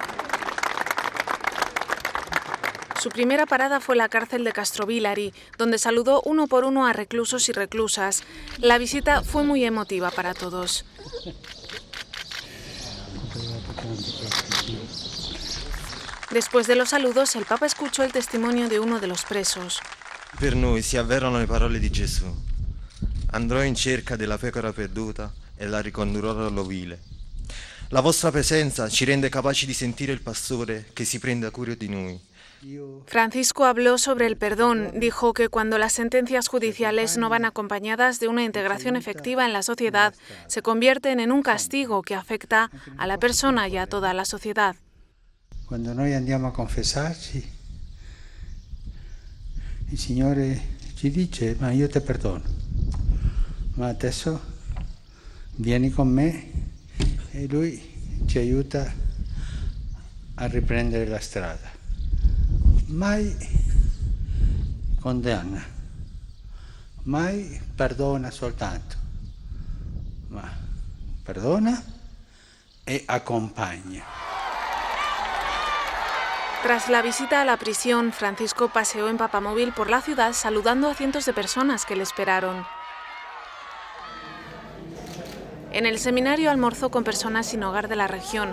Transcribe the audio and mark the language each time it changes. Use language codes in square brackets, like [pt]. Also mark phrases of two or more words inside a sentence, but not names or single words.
[es] Su primera parada fue la cárcel de Castrovillari, donde saludó uno por uno a reclusos y reclusas. La visita fue muy emotiva para todos. Después de los saludos, el Papa escuchó el testimonio de uno de los presos. [it] Per noi si avverano le parole di Gesù. Andrò in cerca della pecora perduta e la ricondurrò all'ovile. La vostra presenza ci rende capaci di sentire il pastore che si prende cura di noi. [es] Francisco habló sobre el perdón. Dijo que cuando las sentencias judiciales no van acompañadas de una integración efectiva en la sociedad, se convierten en un castigo que afecta a la persona y a toda la sociedad. [it] Quando noi andiamo a confessarci, il Signore ci dice: ma io ti perdono, ma adesso vieni con me e lui ci aiuta a riprendere la strada. Mai condanna, mai perdona soltanto, ma perdona e acompaña. [es] Tras la visita a la prisión, Francisco paseó en papamóvil por la ciudad saludando a cientos de personas que le esperaron. En el seminario almorzó con personas sin hogar de la región.